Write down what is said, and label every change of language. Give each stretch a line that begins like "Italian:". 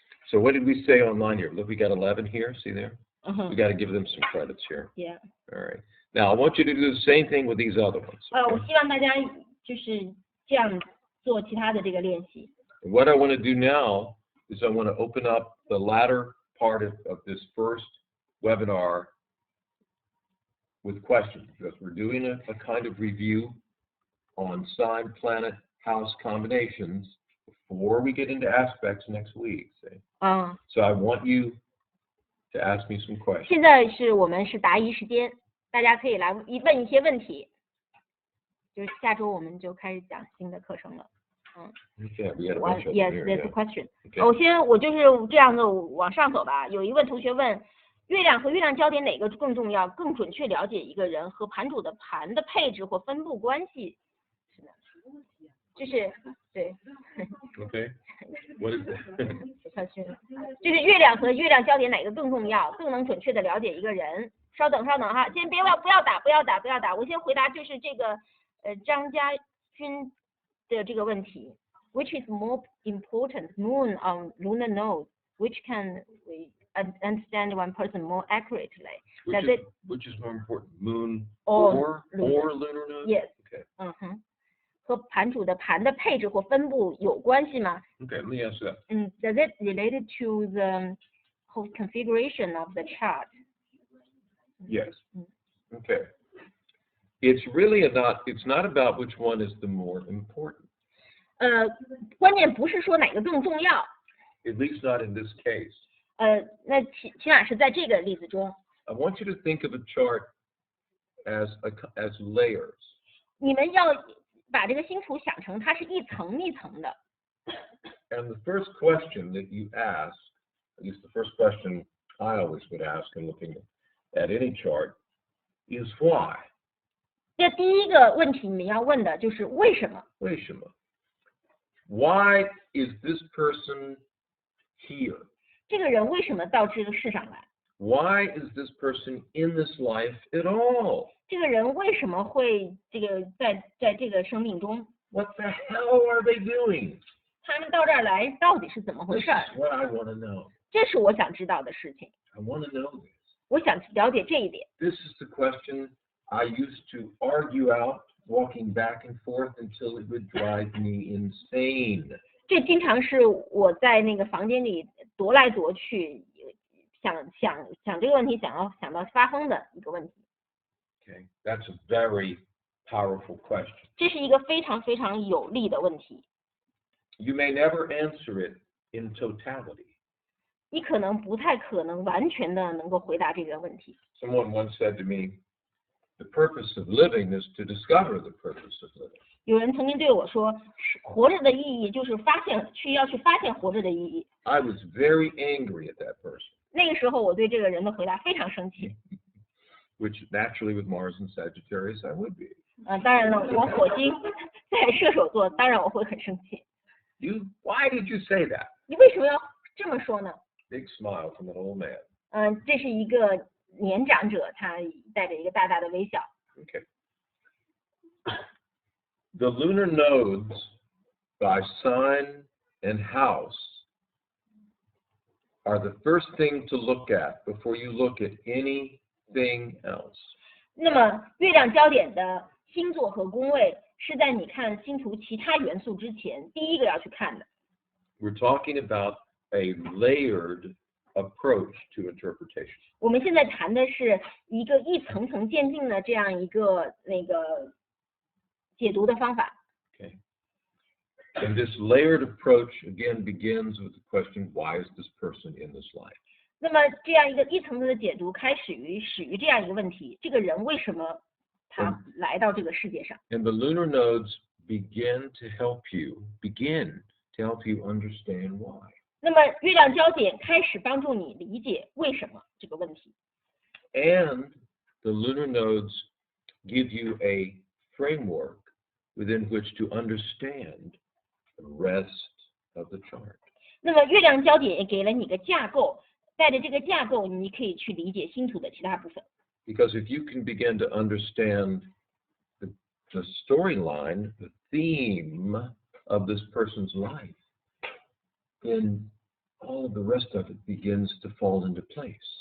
English: So what did we say online here? Look, we got 11 here. See there? We got to give them some credits here. Yeah. All right. Now I want you to do the same thing with these other ones. Okay?
Chinese: 我希望大家就是这样做其他的这个练习。
English: What I want to do now is I want to open up the latter part of this first webinar with questions, because we're doing a kind of review on sign, planet, house combinations before we get into aspects next week. See? So I want you to ask me some questions.
Chinese: 现在我们是答疑时间，大家可以来问一些问题。就是下周我们就开始讲新的课程了。
English: Okay, we had a bunch of them Yes, here, there's yeah. a question. Okay.
Chinese: 我就是这样的往上走吧。有一位同学问，月亮和月亮焦点哪个更重要？更准确了解一个人和盘主的盘的配置或分布关系？是的，就是对。
English: Okay. What is it?
Chinese: 就是月亮和月亮焦点哪个更重要？更能准确的了解一个人？稍等哈，先不要打，我先回答就是这个张家军的这个问题。
English: Which is more important, moon on lunar node? Which can we understand one person more accurately? Which is more important, moon or lunar node? Yes. Okay.
Chinese: 和盘主的盘的配置或分布有关系吗？
English: Okay, let me ask that. Does it related to the whole configuration of the chart? Yes. Okay. It's really it's not about which one is the more important.
Chinese: 关键不是说哪个更重要。
English: At least not in this case.
Chinese: 那起码是在这个例子中。
English: I want you to think of a chart as layers.
Chinese: 你们要把这个星图想成它是一层一层的。
English: And the first question that you ask, at least the first question I always would ask in looking at any chart, is why?
Chinese: 这第一个问题你要问的就是为什么？为什么?
English: Why is this person here?
Chinese: 这个人为什么到这个世上来？
English: Why is this person in this life at all?
Chinese: 这个人为什么会在这个生命中？
English: What the hell are they doing?
Chinese: 他们到这儿来到底是怎么回
English: This
Chinese: 事？
English: is what I want to know.
Chinese: 这是我想知道的事情。
English: I want to know this.
Chinese: 我想了解这一点。
English: This is the question I used to argue out, walking back and forth until it would drive me insane.
Chinese: 这经常是我在那个房间里踱来踱去，想这个问题，想到发疯的一个问题。
English: Okay, that's a very powerful question.
Chinese: 这是一个非常非常有力的问题。
English: You may never answer it in totality.
Chinese: 你可能不太可能完全的能够回答这个问题。
English: Someone once said to me, the purpose of living is to discover the purpose of living.
Chinese: 有人曾经对我说，活着的意义就是要去发现活着的意义。
English: I was very angry at that person.
Chinese: 那个时候我对这个人的回答非常生气。
English: Which naturally with Mars and Sagittarius I would be.
Chinese: 当然了，我火星在射手座，当然我会很生气。
English: Why did you say that?
Chinese: 你为什么要这么说呢？
English: Big smile from an old man.
Chinese: 这是一个年长者，他带着一个大大的微笑。
English: Okay. The lunar nodes by sign and house are the first thing to look at before you look at anything else.
Chinese: 那么月亮焦点的星座和宫位是在你看星图其他元素之前第一个要去看的。
English: We're talking about a layered approach to interpretation.
Chinese: 我们现在谈的是一个一层层渐进的这样一个解读的方法。
English: Okay. And this layered approach again begins with the question, why is this person in this life?
Chinese: 那么这样一个一层层的解读始于这样一个问题：这个人为什么他来到这个世界上？
English: And the lunar nodes begin to help you understand why.
Chinese: 那么月亮焦点开始帮助你理解为什么这个问题。
English: And the lunar nodes give you a framework within which to understand the rest of the chart.
Chinese: 那么月亮焦点也给了你个架构，带着这个架构，你可以去理解星图的其他部分。
English: Because if you can begin to understand the storyline, the theme of this person's life, then all of the rest of it begins to fall into place.